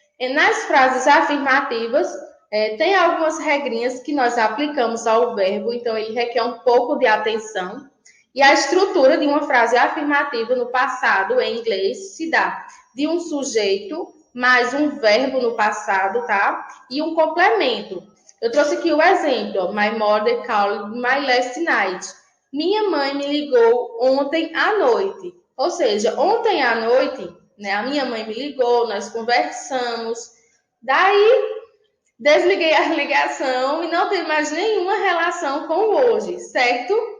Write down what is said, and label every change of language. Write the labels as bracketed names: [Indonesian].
[Portuguese] E nas frases afirmativas, tem algumas regrinhas que nós aplicamos ao verbo, então ele requer um pouco de atenção. E a estrutura de uma frase afirmativa no passado, em inglês, se dá de um sujeito mais um verbo no passado, tá? E um complemento. Eu trouxe aqui o exemplo. [English] My mother called my last night. [Portuguese] Minha mãe me ligou ontem à noite. Ou seja, ontem à noite, né, a minha mãe me ligou, nós conversamos. Daí, desliguei a ligação e não tem mais nenhuma relação com hoje, certo?